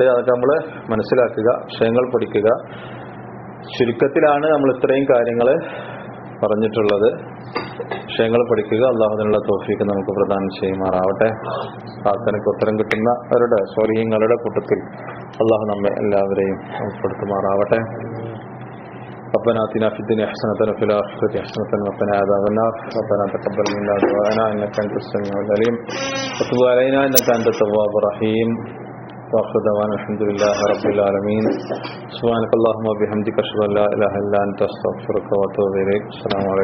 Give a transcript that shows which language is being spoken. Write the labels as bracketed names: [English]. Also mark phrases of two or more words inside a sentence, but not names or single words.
[Malayalam] അതൊക്കെ നമ്മൾ മനസ്സിലാക്കുക, വിഷയങ്ങൾ പഠിക്കുക. ചുരുക്കത്തിലാണ് നമ്മൾ ഇത്രയും കാര്യങ്ങൾ പറഞ്ഞിട്ടുള്ളത്. വിഷയങ്ങൾ പഠിക്കുക. അല്ലാഹു അതിനുള്ള തൗഫീഖ് നമുക്ക് പ്രദാനം ചെയ്യുമാറാവട്ടെ. പ്രാർത്ഥനയ്ക്ക് ഉത്തരം കിട്ടുന്നവരുടെ സ്വാലിഹീങ്ങളുടെ കൂട്ടത്തിൽ അല്ലാഹു നമ്മെ എല്ലാവരെയും ഉൾപ്പെടുത്തുമാറാവട്ടെ. [Arabic] ربنا آتنا في الدنيا حسنة وفي الآخرة حسنة وقنا عذاب النار. ربنا تقبل منا دعاءنا إنك أنت السميع العليم وتب علينا إنك أنت التواب الرحيم. وآخر دعوانا الحمد لله رب العالمين. سبحانك اللهم وبحمدك أشهد أن لا إله إلا أنت أستغفرك وأتوب إليك.